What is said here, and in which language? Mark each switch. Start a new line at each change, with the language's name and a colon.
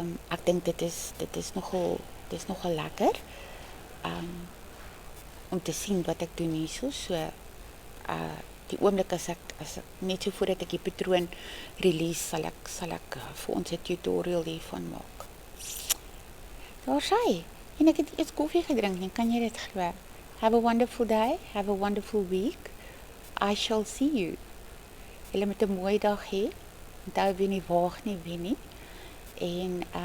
Afrikaans: Ek dink dit is nogal lekker om te sien wat ek doen hierso. So die oomblik as ek net so voordat ek die patroon release sal ek vir ons 'n tutorial hiervan maak. Daar sê, en ek het eers koffie gedrink, en kan jy dit glo?
English: Have a wonderful day, have a wonderful week. I shall see you.
Afrikaans: Julle moet 'n mooi dag hê. Onthou wie nie waag nie wen nie. En